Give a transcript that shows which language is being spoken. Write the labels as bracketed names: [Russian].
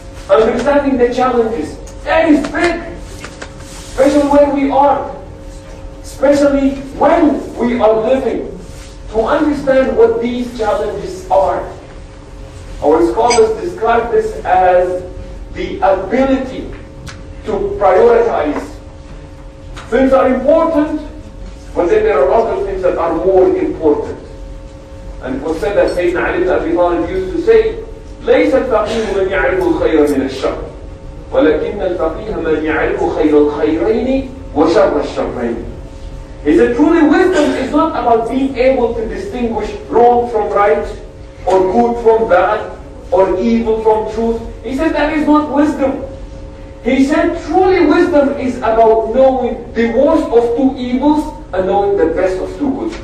[English] Understanding the challenges, that is big, especially where we are, especially when we are living, to understand what these challenges are. Our scholars describe this as the ability to prioritize. Things are important, but then there are other things that are more important. And it was said that Sayyidina Ali ibn Abi Talib used to say, [Arabic] ليس الفقيه من يعرف الخير من الشر ولكن الفقيه من يعرف خير الخيرين وشر الشرين. [English] He said, truly wisdom is not about being able to distinguish wrong from right, or good from bad, or evil from truth. He said that is not wisdom. He said truly wisdom is about knowing the worst of two evils and knowing the best of two goods.